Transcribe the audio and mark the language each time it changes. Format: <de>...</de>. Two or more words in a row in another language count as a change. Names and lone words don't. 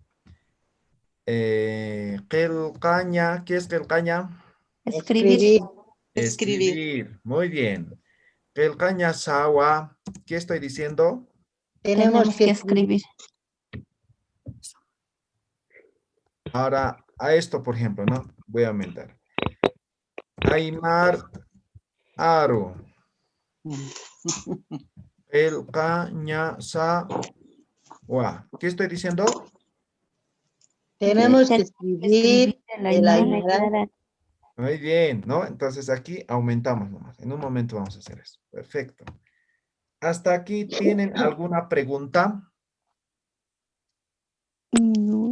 <es>Qilqaña. ¿Qué es qilqaña? Escribir. Escribir. Muy bien.</es> <ay>Qilqaña sawa.</ay> <es>¿Qué estoy diciendo? Tenemos que escribir. Ahora, a esto, por ejemplo, ¿no? Voy a aumentar.</es> <ay>Aymar Aru. Qilqaña sawa.</ay> <es>¿Qué estoy diciendo? Tenemos que escribir el Aymara. Muy bien, ¿no? Entonces aquí aumentamos nomás. En un momento vamos a hacer eso. Perfecto. ¿Hasta aquí tienen alguna pregunta? No.</es>